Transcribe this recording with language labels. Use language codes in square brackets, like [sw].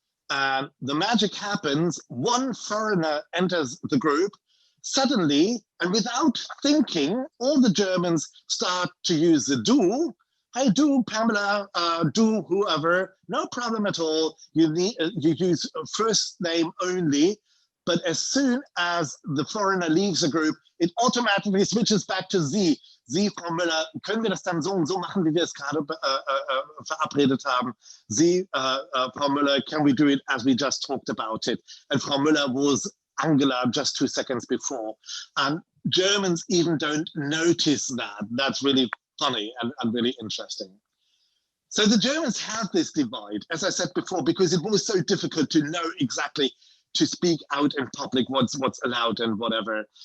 [en] And the magic happens, one foreigner enters the group, suddenly, and without thinking, all the Germans start to use the Du. Hey, Du, Pamela, Du, whoever, no problem at all. You use first name only. But as soon as the foreigner leaves a group, it automatically switches back to Sie. [de] Sie, Frau Müller, können wir das dann so und so machen, wie wir es gerade verabredet haben? [en] Sie, Frau Müller, can we do it as we just talked about it? And Frau Müller was Angela just 2 seconds before. And Germans even don't notice that. That's really funny and really interesting. So the Germans had this divide, as I said before, because it was so difficult to know exactly to speak out in public what's allowed and whatever.